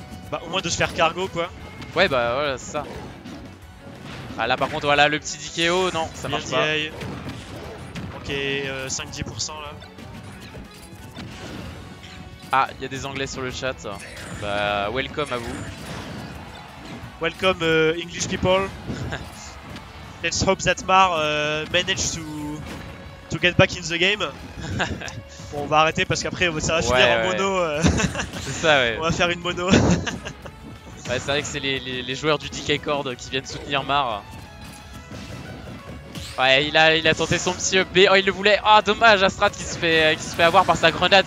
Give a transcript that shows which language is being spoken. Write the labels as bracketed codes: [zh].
[fr] Bah au moins de se faire cargo quoi. Ouais, bah voilà, c'est ça. Ah là par contre, voilà, le petit DKO, non, ça marche pas. Ok, 5-10% là. Ah, il y a des anglais sur le chat. Bah, welcome à vous. [en] Welcome English people. Let's hope that Mar manage to get back in the game. [fr] Bon, on va arrêter parce qu'après ça va finir en mono. C'est ça, ouais. On va faire une mono. Ouais, c'est vrai que c'est les joueurs du DK Cord qui viennent soutenir Mar. Ouais, il a tenté son petit EP. Oh, il le voulait. Ah, dommage, Astrat qui se fait avoir par sa grenade.